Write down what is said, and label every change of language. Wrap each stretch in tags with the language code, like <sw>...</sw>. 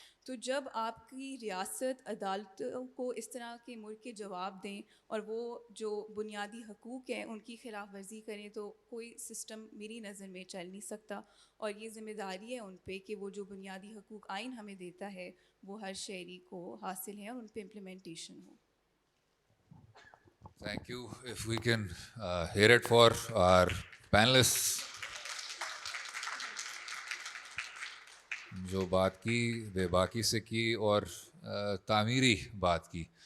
<ur>تو جب آپ کی ریاست عدالتوں کو اس طرح کے ملک کے جواب دیں اور وہ جو بنیادی حقوق ہیں ان کی خلاف ورزی کریں، تو کوئی سسٹم میری نظر میں چل نہیں سکتا. اور یہ ذمہ داری ہے ان پہ کہ وہ جو بنیادی حقوق آئین ہمیں دیتا ہے وہ ہر شہری کو حاصل ہیں اور ان پہ implementation ہو.</ur> <en>Thank you. If we can hear it for our panelists.</en> <ur>جو بات کی بے باکی سے کی اور تعمیری بات کی.</ur>